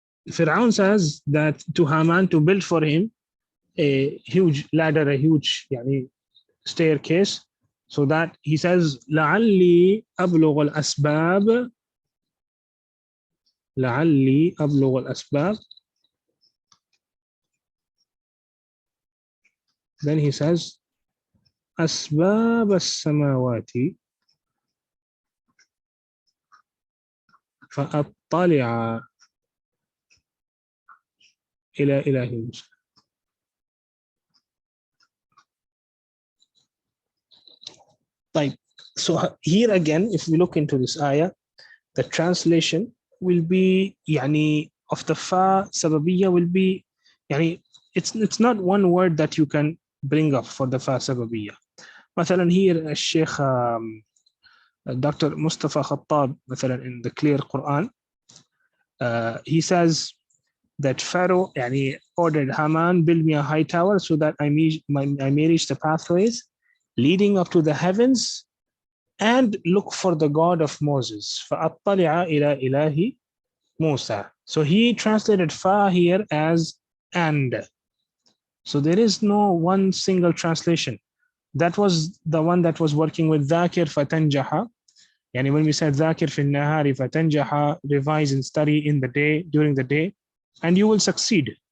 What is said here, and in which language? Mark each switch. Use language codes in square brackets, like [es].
[en] Fir'aun says that to Haman to build for him a huge ladder, a huge staircase, so that he says [ar] لعلي أبلغ الأسباب, [en] لعلي أبلغ الأسباب. Then he says [ar] أسباب السماوات فأطلع إلى إله موسى. طيب. [en] So here again, if we look into this ayah, the translation will be of the fa sababiyya will be it's not one word that you can bring up for the fa sababiyya. مثلا here Sheikh Dr. Mustafa Khattab, مثلا, in the Clear Quran, he says that Pharaoh ordered Haman, build me a high tower so that I may reach the pathways leading up to the heavens and look for the God of Moses. [ar] فَأَطَّلِعَ إِلَى إِلَهِ Musa. [en] So he translated fa here as and. So there is no one single translation. That was the one that was working with [ar] ذاكر فتنجح. [en] When we said [ar] ذاكر في النهار فتنجح, [en] revise and study in the day, during the day, and you will succeed.